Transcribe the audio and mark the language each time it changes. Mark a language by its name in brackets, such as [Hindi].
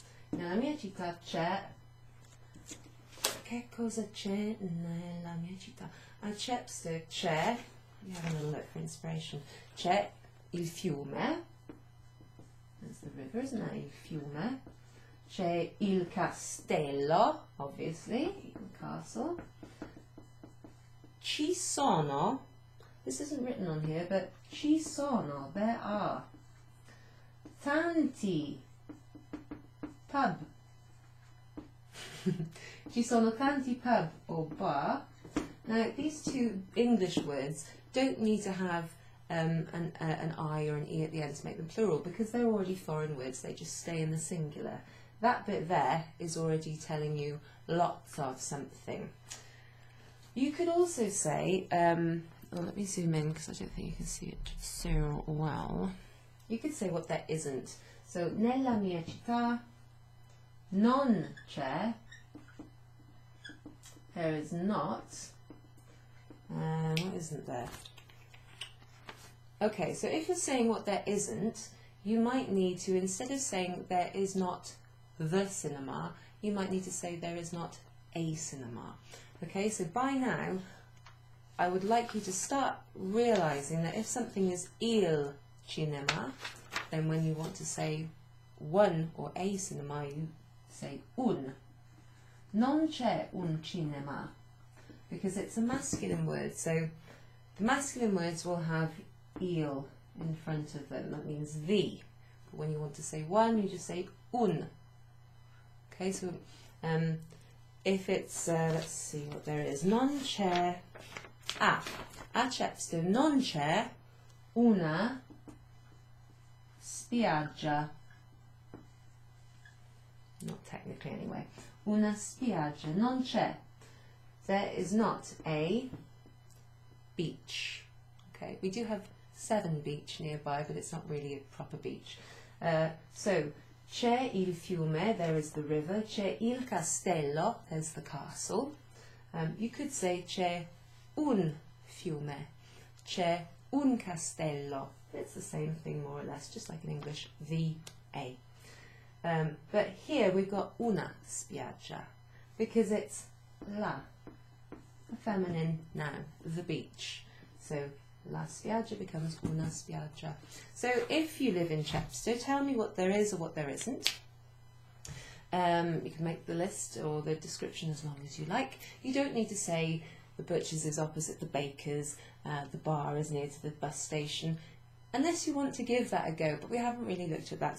[Italian] Nella mia città c'è, che cosa c'è nella mia città? [English] A Chepstow c'è, you have a little look for inspiration, c'è il fiume, there's the river, isn't it? Il fiume. [Italian] C'è il castello, obviously, il castle. [English] Ci sono, this isn't written on here, but ci sono, there are, tanti pub. Ci sono tanti pub or bar. Now, these two English words don't need to have an I or an E at the end to make them plural, because they're already foreign words, they just stay in the singular. That bit there is already telling you lots of something. You could also say, well, let me zoom in because I don't think you can see it so well. You could say what there isn't. So, nella mia città non c'è, there is not, what isn't there? Okay, so if you're saying what there isn't, you might need to, instead of saying there is not the cinema, you might need to say there is not a cinema. Okay, so by now, I would like you to start realising that if something is il cinema, then when you want to say one or a cinema, you say un. Non c'è un cinema, because it's a masculine word, so the masculine words will have il in front of them, that means the. But when you want to say one, you just say un. Okay, so if it's, let's see what there is, non c'è, a Chepstow non c'è una spiaggia, not technically anyway, una spiaggia, non c'è, there is not a beach. Okay, we do have Severn Beach nearby, but it's not really a proper beach. So, c'è il fiume, there is the river, c'è il castello, there's the castle, [Italian] You could say c'è un fiume, c'è un castello. [English] It's the same thing more or less, just like in English, the, a. But here we've got una spiaggia, because it's la, the feminine noun, the beach. So la spiaggia becomes una spiaggia. So if you live in Chepstow, tell me what there is or what there isn't. You can make the list or the description as long as you like. You don't need to say the butcher's is opposite the baker's, the bar is near to the bus station, unless you want to give that a go, but we haven't really looked at that.